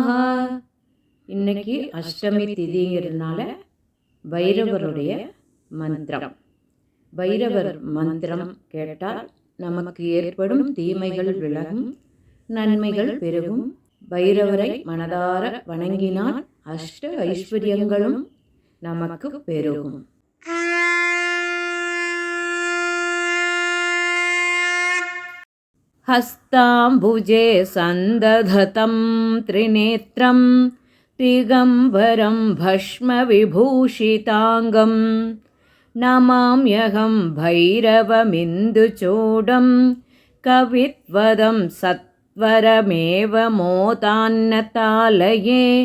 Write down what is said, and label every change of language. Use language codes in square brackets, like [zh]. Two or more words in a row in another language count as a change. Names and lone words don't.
[ta] இன்னைக்கு அஷ்டமி திதிங்கிறதுனால பைரவருடைய மந்திரம். பைரவர் மந்திரம் கேட்டால் நமக்கு ஏற்படும் தீமைகள் விலகும், நன்மைகள் பெருகும். பைரவரை மனதார வணங்கினால் அஷ்ட ஐஸ்வர்யங்களும் நமக்கு பெருகும். [sa] हस्ताम्बुजे सन्दधतं त्रिनेत्रं दिगम्बरं भस्मविभूषिताङ्गं नमाम्यहं भैरवमिन्दुचूडं कवित्वदं सत्वरमेव मोतान्नतालये